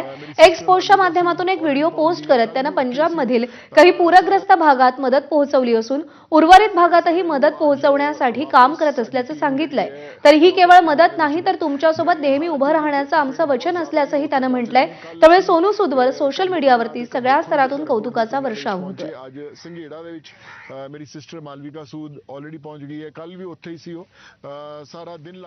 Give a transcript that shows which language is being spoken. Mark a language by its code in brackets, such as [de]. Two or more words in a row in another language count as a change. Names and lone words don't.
[mr] एक्स पोस्टच्या माध्यमातून एक व्हिडिओ पोस्ट करत त्यानं पंजाबमधील काही पूरग्रस्त भागात मदत पोहोचवली असून उर्वरित भागातही मदत पोहोचवण्यासाठी काम करत असल्याचं सांगितलंय। तर ही केवळ मदत नाही तर तुमच्यासोबत नेहमी उभं राहण्याचं आमचं वचन असल्याचंही त्यानं म्हटलंय। त्यामुळे सोनू सूदवर सोशल मीडियावरती सगळ्या स्तरातून कौतुकाचा वर्षाव होतोय। [pa] आज संघेड़ा ਦੇ ਵਿੱਚ ਮੇਰੀ ਸਿਸਟਰ ਮਾਲਵਿਕਾ ਸੂਦ ਆਲਰੇਡੀ ਪਹੁੰਚ ਗਈ ਹੈ। ਕੱਲ ਵੀ ਉੱਥੇ ਹੀ ਸੀ ਉਹ ਸਾਰਾ ਦਿਨ